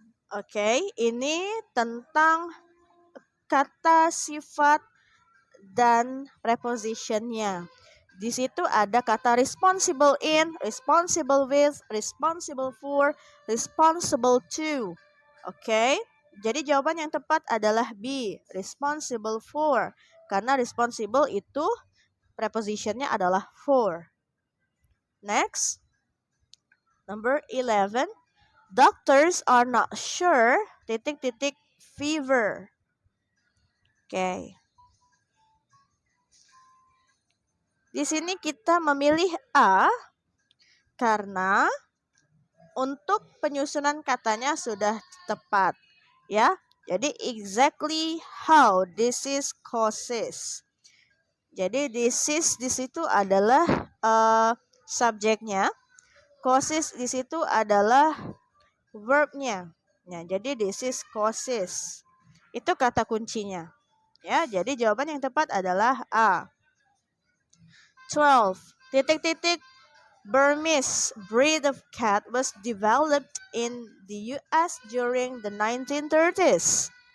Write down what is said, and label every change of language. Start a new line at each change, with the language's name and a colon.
Indonesian: Okay, ini tentang kata sifat dan prepositionnya. Di situ ada kata
English: responsible in, responsible with, responsible for, responsible to.
Indonesian: Oke, jadi jawaban yang tepat adalah B, responsible for. Karena responsible itu prepositionnya adalah for.
English: Next, number 11. Doctors are not sure, titik titik fever. Oke.
Indonesian: Di sini kita memilih A karena untuk penyusunan katanya sudah tepat, ya.
English: Jadi exactly how disease causes.
Indonesian: Jadi disease di situ adalah subjeknya, causes di situ adalah verbnya. Nah, jadi disease causes. Itu kata kuncinya. Ya, jadi jawaban yang tepat adalah A. 12.
English: Titik titik Burmese breed of cat was developed in the US during the 1930s.